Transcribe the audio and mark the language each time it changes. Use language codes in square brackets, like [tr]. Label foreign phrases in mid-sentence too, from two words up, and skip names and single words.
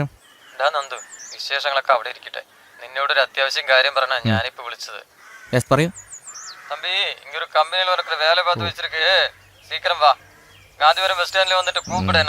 [ml] നന്ദു, വിശേഷങ്ങളൊക്കെ അവിടെ ഇരിക്കട്ടെ. നിന്നോടൊരു അത്യാവശ്യം കാര്യം പറഞ്ഞാ ഞാനിപ്പോ വിളിച്ചത്. യെസ് പറയൂ. [ta] தம்பி, இங்க ஒரு கம்பெனியில் இருக்கிற வேலை பார்த்து வச்சிருக்கு. சீக்கிரம் வா. காந்திபுரம் பஸ் ஸ்டாண்ட்ல வந்துட்டு கூப்பிடுனே.